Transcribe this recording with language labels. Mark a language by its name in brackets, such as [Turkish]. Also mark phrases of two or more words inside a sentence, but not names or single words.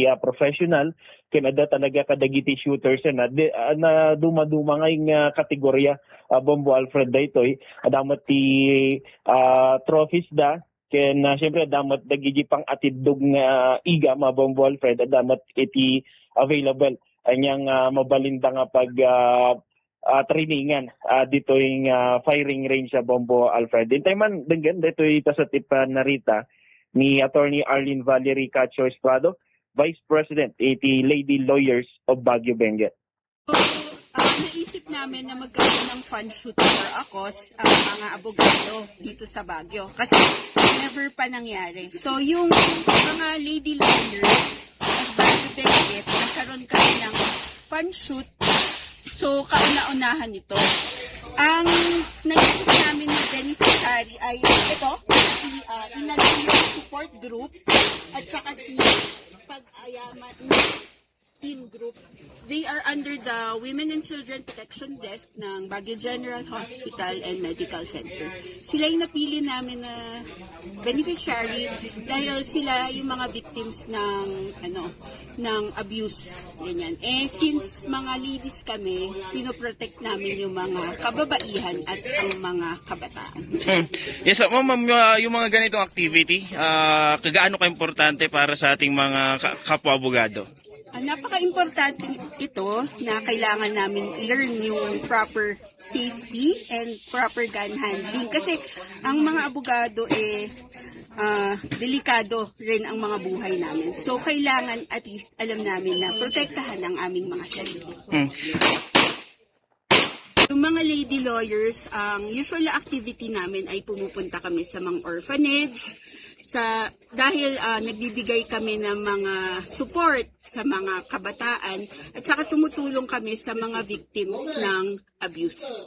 [Iloko] professional ken ada talaga ka dagiti shooters na duma-duma nga kategorya Bombo Alfred daytoy adamat ti trophies da ken siyempre damat dagiti pang atidog nga iga Bombo Alfred damat iti available anyang mabalinda nga pag trainingan [Filipino] dito yung firing range sa [Iloko] Bombo Alfred. Dintay man denggan dito ita sa tipan narita ni Attorney Arlene Valerie Cacho Esprado, Vice President iti Lady Lawyers of Baguio Benguet. [Filipino] Naisip namin na magkaroon ng [English] fan shoot for a cause [Filipino] ang mga abogado dito sa Baguio. Kasi never pa nangyari. So yung mga [English] lady lawyers [Filipino] of Baguio Benguet, nagkaroon kami ng [English] fan shoot. [Filipino] So kauna-unahan ito. Ang naisip namin na beneficiary ay ito, si Inaluyon Support Group at saka si Pag-ayaman Teen Group. [English] They are under the Women and Children Protection Desk ng Baguio General Hospital and Medical Center. [Filipino] Sila yung napili namin na beneficiary dahil sila yung mga victims ng abuse ganyan. Since mga ladies kami, pinoprotect namin yung mga kababaihan at ang mga kabataan. Yes, ma'am, yung mga ganitong activity, kagaano ka-importante para sa ating mga kapwa-abogado? Napaka-importante ito na kailangan namin learn yung [English] proper safety and proper gun handling. [Filipino] Kasi ang mga abogado delikado rin ang mga buhay namin. So kailangan at least alam namin na protektahan ang aming mga sarili. Yung mga [English] lady lawyers, [Filipino] ang [English] usual activity [Filipino] namin ay pumupunta kami sa mga orphanage, dahil nagbibigay kami ng mga support sa mga kabataan at saka tumutulong kami sa mga victims ng abuse.